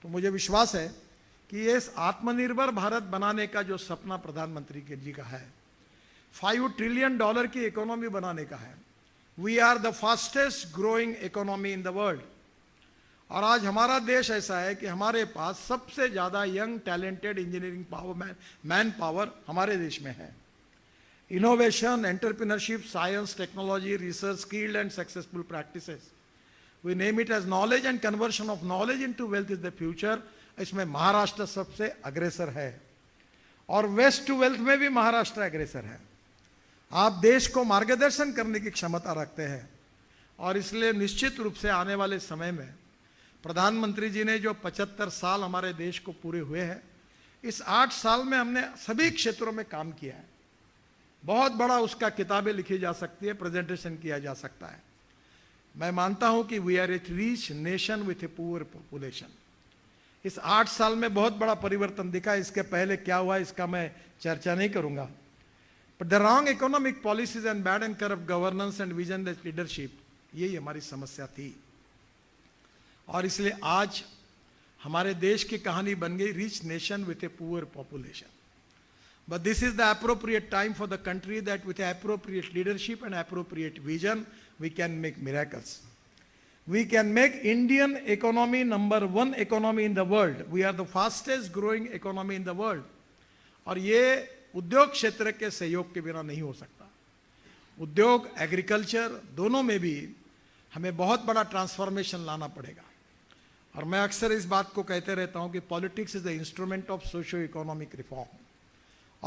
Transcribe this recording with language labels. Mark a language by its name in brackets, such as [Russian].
[Hindi] तो मुझे विश्वास है कि ये आत्मनिर्भर भारत बनाने का जो सपना प्रधानमंत्री के जी का है, $5 ट्रिलियन की इकोनॉमी बनाने का है। [English] We are the fastest growing economy in the world. [Hindi] और आज हमारा देश ऐसा है कि हमारे पास सबसे ज़्यादा young talented engineering power, man power हमारे देश में है। [English] Innovation, entrepreneurship, science, technology, research, skilled and successful practices. We name it as knowledge and conversion of knowledge into wealth is the future. [Hindi] इसमें महाराष्ट्र सबसे अग्रेसर है, और वेस्ट टू वेल्थ में भी महाराष्ट्र अग्रेसर है। आप देश को मार्गदर्शन करने की क्षमता रखते हैं, और इसलिए निश्चित रूप से आने वाले समय में प्रधानमंत्री जी ने जो 75 साल हमारे देश को पूरे हुए हैं, इस 8 साल में हमने सभी क्षेत्रों में काम किया है। बहुत बड़ा उसका किताबें लिखी जा सकती है, प्रेजेंटेशन किया जा सकता है। मैं मानता हूं कि [English] We are a rich nation with a poor population. [Hindi] इस 8 साल में बहुत बड़ा परिवर्तन दिखा। इसके पहले क्या हुआ इसका मैं चर्चा नहीं करूंगा, [English] but the wrong economic policies and bad and corrupt governance and visionless leadership, [Hindi] यही हमारी समस्या थी। और इसलिए आज हमारे देश की कहानी बन गई [English] Rich nation with a poor population. But this is the appropriate time for the country that with appropriate leadership and appropriate vision, we can make miracles. We can make Indian economy #1 economy in the world. We are the fastest growing economy in the world. [Hindi] और ये उद्योग क्षेत्र के सहयोग के बिना नहीं हो सकता। उद्योग, एग्रीकल्चर दोनों में भी हमें बहुत बड़ा ट्रांसफॉर्मेशन लाना पड़ेगा। और मैं अक्सर इस बात को कहते रहता हूँ कि [English] Politics is the instrument of socio economic reform.